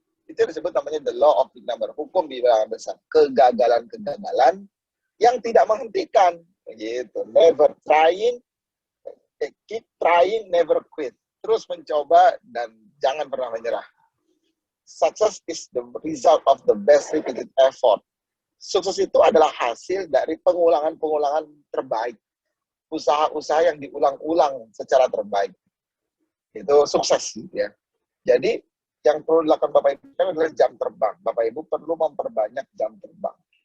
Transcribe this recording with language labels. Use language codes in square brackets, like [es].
[id] Itu disebut namanya [en] the law of big number, [id] hukum bilangan besar. Kegagalan yang tidak menghentikan, gitu. [en] Never trying, keep trying, never quit. [id] Terus mencoba dan jangan pernah menyerah. [en] Success is the result of the best repeated effort. [id] Sukses itu adalah hasil dari pengulangan terbaik. Usaha-usaha yang diulang-ulang secara terbaik. Itu sukses, ya. Jadi, yang perlu dilakukan Bapak Ibu adalah jam terbang. Bapak Ibu perlu memperbanyak jam terbang.